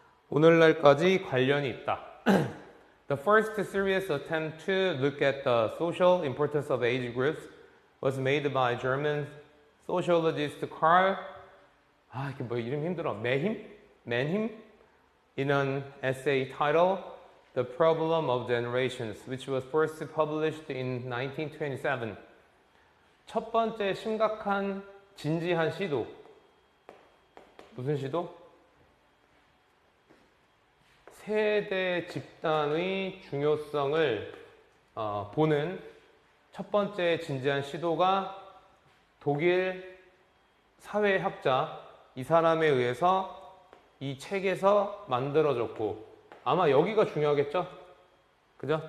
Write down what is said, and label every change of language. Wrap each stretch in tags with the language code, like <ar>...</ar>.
<ko>오늘날까지 관련이 있다.</ko> <en>The first serious attempt to look at the social importance of age groups was made by German sociologist Karl,</en> <ko>이게 뭐 이름 힘들어.</ko> <en>Mannheim, in an essay titled The Problem of Generations, which was first published in 1927.</en> <ko>첫 번째 심각한 진지한 시도. 무슨 시도? 세대 집단의 중요성을 보는 첫 번째 진지한 시도가 독일 사회학자 이 사람에 의해서 이 책에서 만들어졌고, 아마 여기가 중요하겠죠? 그죠?</ko>